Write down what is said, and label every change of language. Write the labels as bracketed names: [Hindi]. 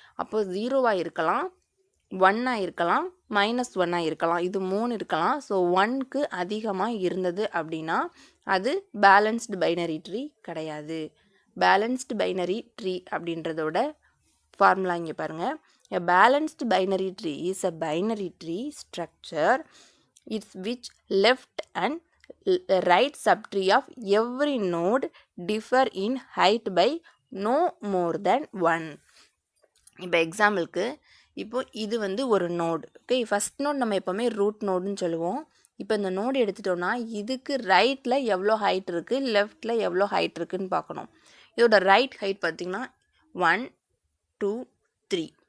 [Tamil] அப்போ 0வாக இருக்கலாம், 1ஆக இருக்கலாம், -1ஆக இருக்கலாம். இது 3 இருக்கலாம். ஸோ 1க்கு அதிகமாக இருந்தது அப்படின்னா அது பேலன்ஸ்டு பைனரி ட்ரீ கிடையாது. பேலன்ஸ்டு பைனரி ட்ரீ அப்படின்றதோட ஃபார்முலா இங்கே பாருங்கள். [English] A balanced binary tree is a binary tree structure it's which left and right subtree of every node differ in height by no more than 1. [Tamil] இப்போ எக்ஸாம்பிளுக்கு, இப்போ இது வந்து ஒரு node. Okay, first note நம்ம எப்போவுமே ரூட் நோடுன்னு சொல்லுவோம். இப்போ இந்த நோடு எடுத்துட்டோன்னா இதுக்கு ரைட்டில் எவ்வளோ ஹைட் இருக்குது, லெஃப்டில் எவ்வளோ ஹைட் இருக்குதுன்னு பார்க்கணும். இதோட ரைட் ஹைட் பார்த்திங்கன்னா 1 2 3.